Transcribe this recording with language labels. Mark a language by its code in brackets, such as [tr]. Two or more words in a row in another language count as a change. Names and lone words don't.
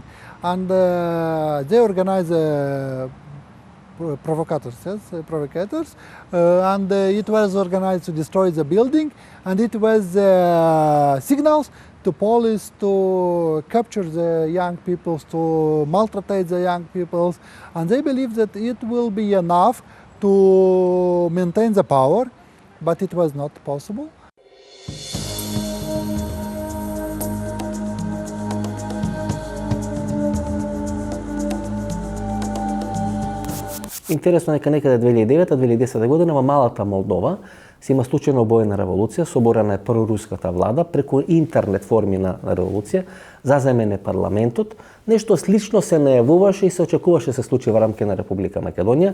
[en] And they organize provocators, and it was organized to destroy the building, and it was signals to police to capture the young people, to maltreat the young people, and they believe that it will be enough to maintain the power, but it was not possible. [mk] Интересно е некаде 2009-2010 година во малата Молдова се има случајно обоена револуција, соборена е проруската влада преку интернет форми на револуција, заземен е парламентот, нешто слично се најавуваше и се очекуваше се случи во рамки на Република Македонија.